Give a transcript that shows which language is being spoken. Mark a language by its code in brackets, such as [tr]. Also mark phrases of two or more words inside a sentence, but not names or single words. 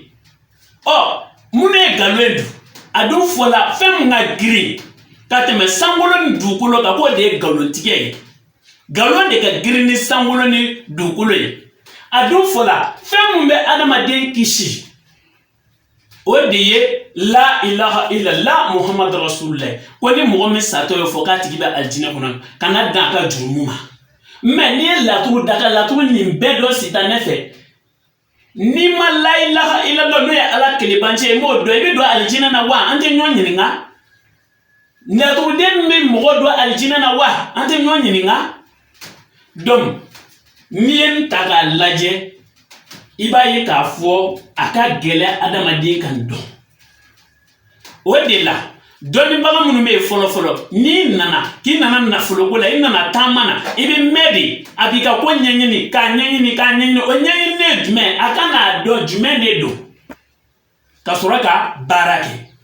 [bm] Minnu ye nkalon dun a dun fɔla fɛn min ka girin ka tɛmɛ sankolo ni dugukolo kan k'o de ye nkalontigɛ ye. Nkalon de ka girin ni sankolo ni dugukolo ye. A dun fɔla fɛn mun bɛ adamaden kisi o de ye [ar] لا إله إلا الله محمد رسول الله [bm] ko ni mɔgɔ min satɔ ye fɔ k'a tigi bɛ alijinɛ kɔnɔ kana dan ka jurumu ma mais n'i ye laturu daga laturu nin bɛɛ dɔn sitanɛ fɛ ni ma [ar] لا إله إلا الله [bm] n'o ye ala kelebancɛ ye m'o dɔn i bɛ don alijinɛ na wa an tɛ ɲɔgɔn ɲininka laturuden min bɛ mɔgɔ don alijinɛ na wa an tɛ ɲɔgɔn ɲininka donc n'i ye n ta k'a lajɛ i b'a ye k'a fɔ a ka gɛlɛn adamaden kan dɔn o de la dɔnnibaga minnu bɛ yen fɔlɔ n'i nana k'i nana nafoloko la i nana taama na i bɛ mɛn de a b'i ka ko ɲɛɲini k'a ɲɛɲini o ɲɛɲini ye jumɛn a kan k'a dɔn jumɛn de don ka sɔrɔ ka baara kɛ